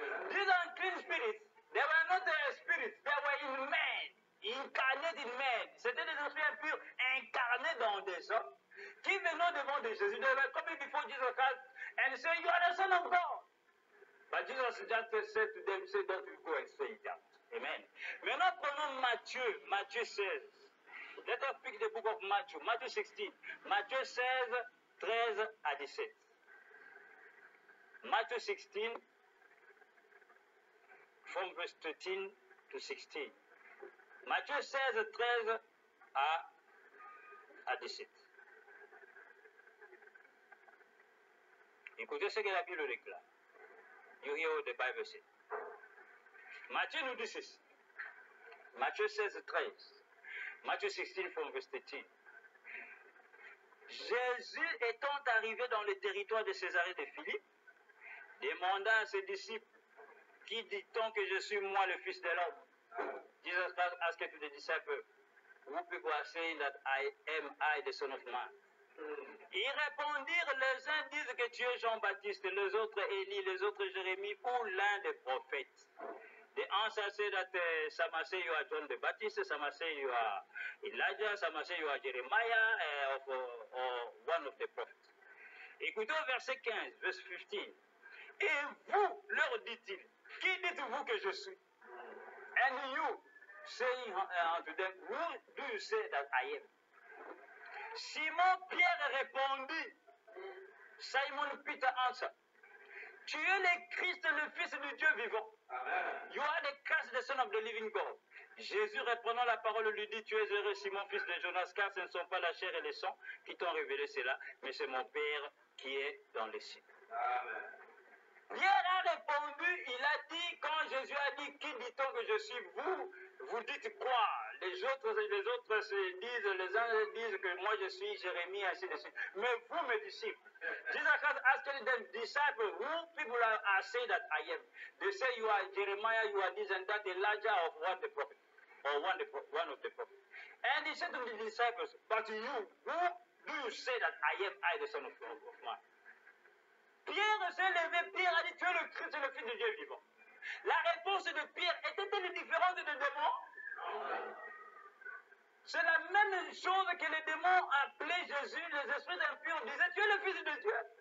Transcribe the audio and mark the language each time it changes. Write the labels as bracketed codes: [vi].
[en] These unclean spirits, they were not spirits, they were in men, incarnate in men. [fr] C'était des esprits impurs incarnés dans des hommes qui venaient devant de Jésus. [en] They were coming before Jesus Christ and say, you are the Son of God. But Jesus just said to them, say, don't you go and say it out. Amen. [fr] Maintenant, prenons Matthieu 16. [en] Let us pick the book of Matthew, Matthew 16. [fr] Matthieu 16, 13 à 17. [en] Matthew 16, from verse 13 to 16. [fr] Matthieu 16, 13 à 17. Écoutez ce que la Bible déclare. [en] You hear what the Bible says. [fr] Matthieu nous dit ceci. Matthieu 16, 13. [en] Matthieu 16, from verse 13. [fr] Jésus étant arrivé dans le territoire de Césarée de Philippe, demanda à ses disciples, qui dit-on que je suis moi le Fils de l'homme? [en] Jesus asked to the disciples, who people are saying that I am the Son of Man? [fr] Ils répondirent, les uns disent que tu es Jean-Baptiste, les autres Élie, les autres Jérémie ou l'un des prophètes. [en] The answer said that some are saying you are John the Baptist, some are saying you are Elijah, some are saying you are Jeremiah or one of the prophets. [fr] Écoutez au verset 15, [en] verse 15. [fr] Et vous, leur dit-il, qui dites-vous que je suis? [en] And you, saying unto them, who do you say that I am? [fr] Simon Pierre répondit, [en] Simon Peter answered, [fr] tu es le Christ, le Fils du Dieu vivant. Amen. [en] You are the Christ, the Son of the living God. [fr] Jésus répondant la parole lui dit, tu es heureux Simon, fils de Jonas, car ce ne sont pas la chair et le sang qui t'ont révélé cela, mais c'est mon Père qui est dans les cieux. Amen. Pierre a répondu, il a dit, quand Jésus a dit, qui dit-on que je suis, vous dites quoi? Les autres se disent, les uns disent que moi je suis Jérémie, ainsi de suite. Mais vous, mes disciples, [en] Jesus Christ asking them disciples, who people are saying that I am? They say you are Jeremiah, you are this and that, Elijah of one the prophet, or one of the prophets. And he said to the disciples, but you, who do you say that I, the Son of Man? [fr] Pierre s'est levé, Pierre a dit, tu es le Christ, le Fils de Dieu vivant. La réponse de Pierre était-elle différente des démons? C'est la même chose que les démons appelaient Jésus, les esprits impurs disaient, tu es le Fils de Dieu.